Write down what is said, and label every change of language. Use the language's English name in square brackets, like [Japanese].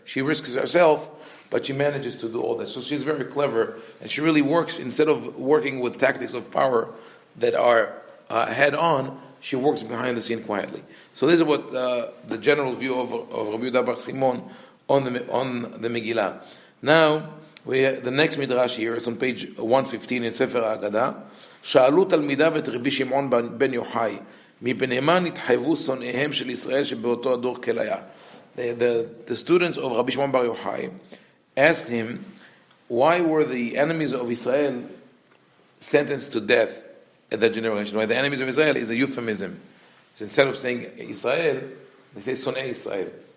[English] She risks herself, but she manages to do all that. So she's very clever, and she really works, instead of working with tactics of power that are head on, she works behind the scene quietly. So this is what the general view of Rabbi Yehuda Bar Simon on the Megillah. Now, the next midrash here is on page 115 in Sefer Ha-Aggadah. [Hebrew] שאלו תלמידיו את רבי שמעון בן יוחאי, מפני מה נתחייבו שונאיהם של ישראל שבאותו הדור כליה. [English] The students of Rabbi Shimon Bar Yochai asked him, why were the enemies of Israel sentenced to death at that generation? Why the enemies of Israel is a euphemism. So instead of saying Israel, they say Sonei Israel.